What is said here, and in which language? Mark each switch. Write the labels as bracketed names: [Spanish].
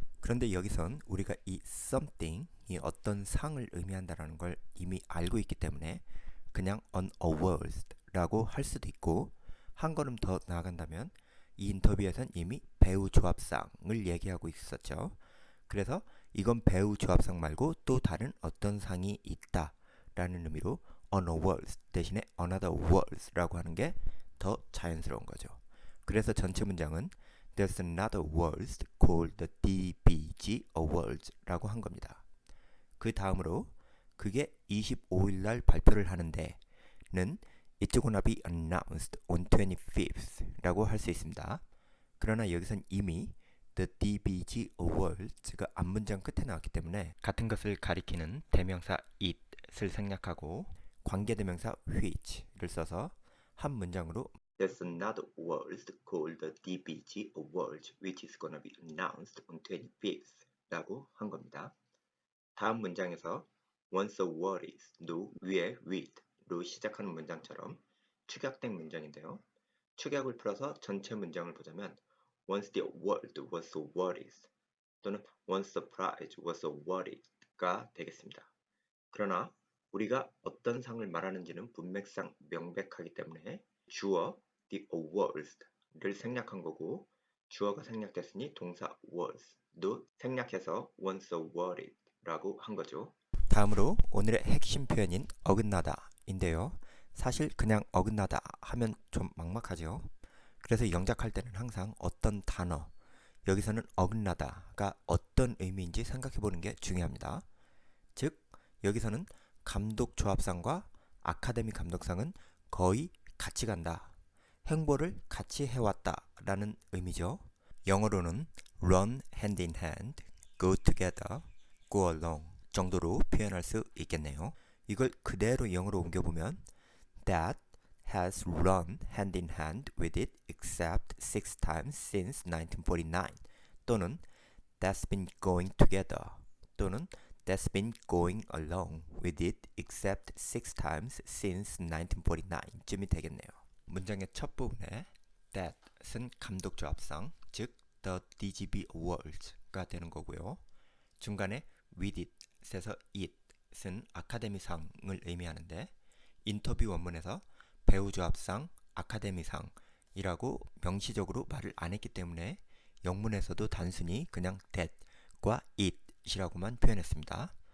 [Korean] 그런데 여기선 우리가 이 something이 어떤 상을 의미한다는 걸 이미 알고 있기 때문에 그냥 [English] an awards [Korean] 라고 할 수도 있고, 한 걸음 더 나아간다면 이 인터뷰에선 이미 배우 조합상을 얘기하고 있었죠. 그래서 이건 배우 조합상 말고 또 다른 어떤 상이 있다 라는 의미로 [English] an awards [Korean] 대신에 [English] another awards [Korean] 라고 하는 게 더 자연스러운 거죠. 그래서 전체 문장은 [English] There's another awards called the DBG Awards [Korean] 라고 한 겁니다. 그 다음으로 그게 25일 날 발표를 하는데 는 [English] It's gonna be announced on 25th [Korean] 라고 할 수 있습니다. 그러나 여기선 이미 The DBG Awards가 앞문장 끝에 나왔기 때문에 같은 것을 가리키는 대명사 it을 생략하고 관계대명사 which를 써서 한 문장으로 [English] There's another awards called the DBG Awards which is gonna be announced on 25th [Korean] 라고 한 겁니다. 다음 문장에서 [English] once a word is [Korean] 도 위에 with로 시작하는 문장처럼 축약된 문장인데요. 축약을 풀어서 전체 문장을 보자면 [English] once the award was awarded [Korean] 또는 [English] once the prize was awarded가 되겠습니다. [Korean] 그러나 우리가 어떤 상을 말하는지는 문맥상 명백하기 때문에 주어 the awards를 생략한 거고, 주어가 생략됐으니 동사 was도 생략해서 [English] once awarded [Korean] 라고 한 거죠. 다음으로 오늘의 핵심 표현인 어긋나다 인데요. 사실 그냥 어긋나다 하면 좀 막막하죠. 그래서 영작할 때는 항상 어떤 단어, 여기서는 어긋나다가 어떤 의미인지 생각해 보는 게 중요합니다. 즉 여기서는 감독 조합상과 아카데미 감독상은 거의 같이 간다, 행보를 같이 해왔다 라는 의미죠. 영어로는 [English] run hand in hand, go together, go along [Korean] 정도로 표현할 수 있겠네요. 이걸 그대로 영어로 옮겨보면 [English] That has run hand in hand with it except 6 times since 1949 [Korean] 또는 [English] That's been going together 또는 That's been going along with it except 6 times since 1949쯤이 되겠네요. [Korean] 문장의 첫 부분에 that은 감독 조합상, 즉 the DGB Awards가 되는 거고요. 중간에 with it에서 it은 아카데미상을 의미하는데 인터뷰 원문에서 배우 조합상, 아카데미상이라고 명시적으로 말을 안 했기 때문에 영문에서도 단순히 그냥 that과 it이라고만 표현했습니다.